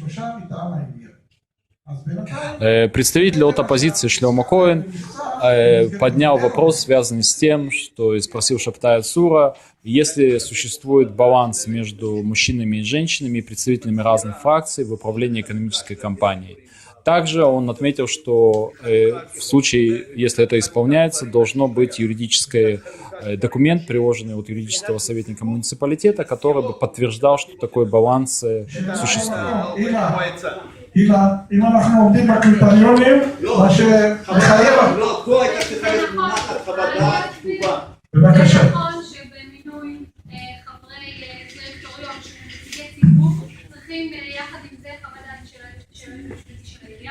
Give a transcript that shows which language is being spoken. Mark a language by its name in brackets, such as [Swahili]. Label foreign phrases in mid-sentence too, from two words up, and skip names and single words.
[Russian] Представитель от оппозиции Шломо Коэн поднял вопрос, связанный с тем, что спросил Шабтая Цура, если существует баланс между мужчинами и женщинами и представителями разных фракций в управлении экономической компанией. Также он отметил, что в случае, если это исполняется, должно быть юридический документ, приложенный от юридического советника муниципалитета, который бы подтверждал, что такой баланс существует. [Hebrew] אם אנחנו עומדים בקריטריונים, מה שמחייב... בבקשה. נכון שבמינוי חברי דירקטוריון של נציגי ציבור צריכים יחד עם זה חוות דעת של המשפטי של העירייה.